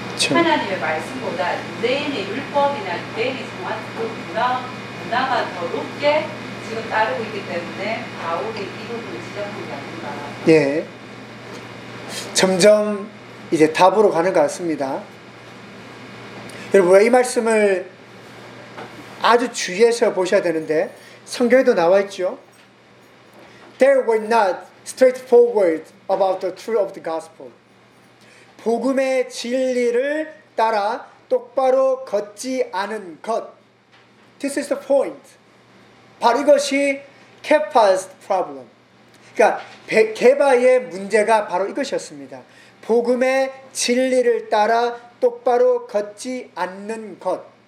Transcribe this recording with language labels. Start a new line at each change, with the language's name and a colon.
Korean: 하나님의 말씀보다 유대인의 율법이나 유대인의 문화가 더 높게 지금 따르고 있기 때문에 바울이 이 부분을 지적한 게 아닌가. 예. 점점 이제 답으로 가는 것 같습니다. 여러분 이 말씀을 아주 주의해서 보셔야 되는데 성경에도 나와 있죠.
English: They were not straightforward about the truth of the gospel.
Korean: 복음의 진리를 따라 똑바로 걷지 않은 것.
English: This is the point.
Korean: 바로 이것이
English: Kepha's problem.
Korean: 그러니까 게바의 문제가 바로 이것이었습니다. 복음의 진리를 따라 똑바로 걷지 않는 것.